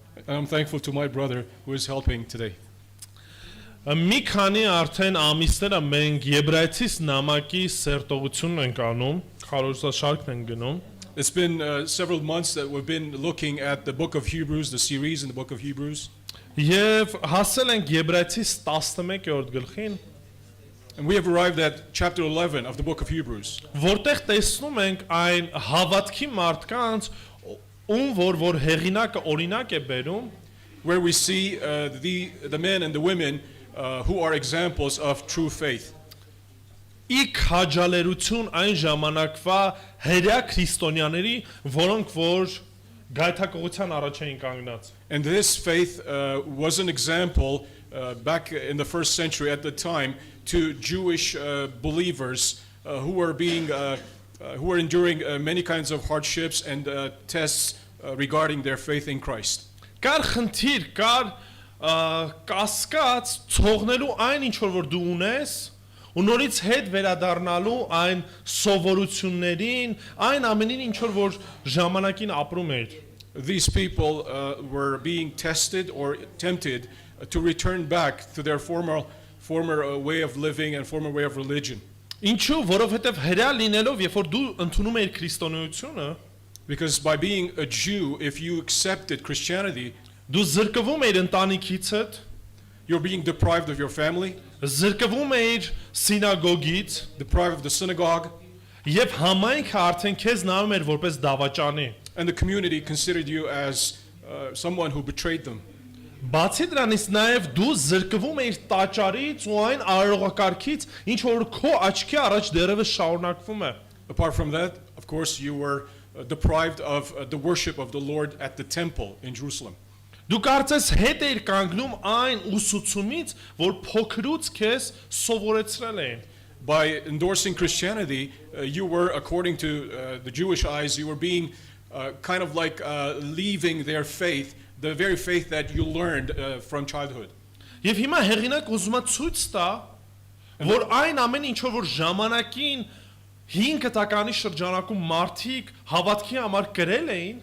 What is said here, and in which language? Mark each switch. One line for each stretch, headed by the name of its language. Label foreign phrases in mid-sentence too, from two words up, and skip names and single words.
English: And I'm thankful to my brother who is helping today.
Armenian: Մի քանի արդեն ամիսները մենք Եբրայեցիս նամակի սերտողությունն ենք անում, քարոզաշարքն ենք գնում։
English: It's been several months that we've been looking at the book of Hebrews, the series in the book of Hebrews.
Armenian: Եվ հասել ենք Եբրայեցիս 11-րդ գլխին,
English: And we have arrived at chapter 11 of the book of Hebrews,
Armenian: որտեղ տեսնում ենք այն հավատքի մարդկանց, ում որ հեղինակը օրինակ է բերում,
English: where we see the men and the women who are examples of true faith.
Armenian: ի քաջալերություն այն ժամանակվա հերյա քրիստոնյաների, որոնք որ գայթակղության առաջ էին կանգնած։
English: And this faith was an example back in the first century at the time to Jewish believers who were enduring many kinds of hardships and tests regarding their faith in Christ.
Armenian: Կար խնդիր, կար կասկած ցողնելու այն ինչ որ դու ունես, ու նորից հետ վերադառնալու այն սովորություններին, այն ամենին ինչ որ ժամանակին ապրում էր։
English: These people were being tested or tempted to return back to their former way of living and former way of religion.
Armenian: Ինչու, որովհետև հրյա լինելով, երբ որ դու ընդունում ես քրիստոնեությունը,
English: Because by being a Jew, if you accepted Christianity,
Armenian: դու զրկվում ես ընտանիքիցդ,
English: you're being deprived of your family,
Armenian: զրկվում ես սինագոգից,
English: deprived of the synagogue,
Armenian: եւ համայնքը արդեն քեզ նայում էր որպես դավաճանի։
English: and the community considered you as someone who betrayed them.
Armenian: Բացի դրանից նաև դու զրկվում ես տաճարից ու այն արարողակարգից, ինչ որ քո աչքի առաջ դեռևս շարունակվում է։
English: Apart from that, of course, you were deprived of the worship of the Lord at the temple in Jerusalem.
Armenian: Դու կարծես հետ էիր կանգնում այն ուսուցումից, որ փոքրուց քեզ սովորեցրել էին։
English: By endorsing Christianity, you were, according to the Jewish eyes, you were being kind of like leaving their faith, the very faith that you learned from childhood.
Armenian: Եվ հիմա հեղինակ ուզում է ցույց տա, որ այն ամեն ինչ որ ժամանակին 5 տականի շրջանակում մարդիկ հավատքի համար կրել էին,